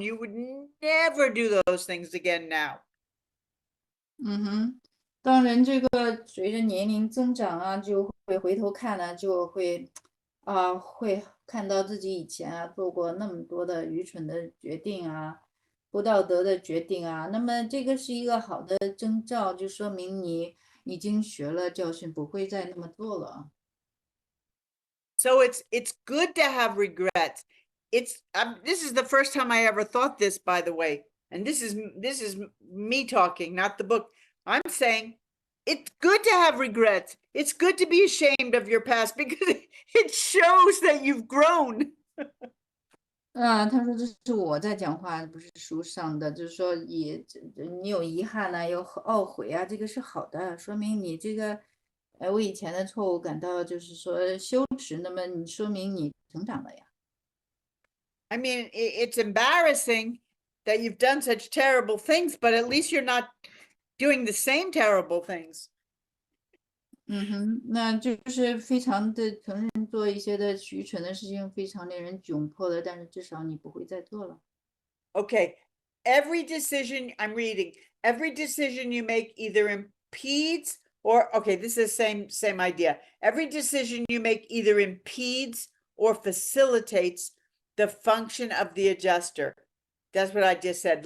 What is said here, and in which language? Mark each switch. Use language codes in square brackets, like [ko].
[en] You would never do those things again now. [zh] 嗯哼，当人这个随着年龄增长啊，就会回头看呢，就会会看到自己以前啊做过那么多的愚蠢的决定啊，不道德的决定啊。那么这个是一个好的征兆，就说明你已经学了教训，不会再那么做了啊。 [en] So it's good to have regrets. This is the first time I ever thought this, by the way. And this is me talking, not the book. I'm saying it's good to have regrets. It's good to be ashamed of your past because it shows that you've grown. [zh] 他说这是我在讲话，不是书上的，就是说你有遗憾呢，有懊悔啊，这个是好的，说明你这个为以前的错误感到就是说羞耻，那么你说明你成长了呀。 [en] I mean, it's embarrassing that you've done such terrible things, but at least you're not doing the same terrible things. [zh] 嗯哼，那就是非常的承认做一些的愚蠢的事情，非常令人窘迫的，但是至少你不会再做了。 [en] Okay, every decision I'm reading, every decision you make either impedes or, okay, this is the same idea. Every decision you make either impedes or facilitates the function of the adjuster. That's what I just said.